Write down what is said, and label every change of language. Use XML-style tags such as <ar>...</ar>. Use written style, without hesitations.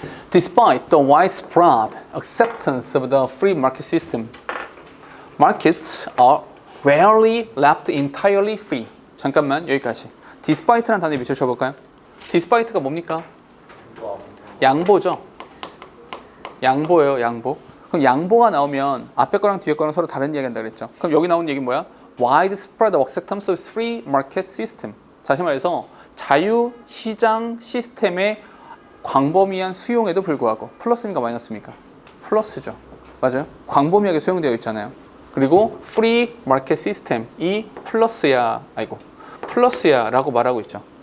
<en>Despite the widespread acceptance of the free market system, markets are rarely left entirely free.</en> <ko>잠깐만, 여기까지. Despite라는 단어에 밑줄 쳐볼까요? Despite가 뭡니까? 양보죠. 양보예요, 양보. 그럼 양보가 나오면 앞에 거랑 뒤에 거랑 서로 다른 이야기 한다 그랬죠. 그럼 여기 나오는 얘기는 뭐야?</ko> <en>Widespread acceptance of free market system.</en> <ko>다시 말해서 자유시장 시스템의 광범위한 수용에도 불구하고 플러스입니까 마이너스입니까? 플러스죠. 맞아요? 광범위하게 수용되어 있잖아요. 그리고 free market system 이 플러스야라고 말하고 있죠.</ko>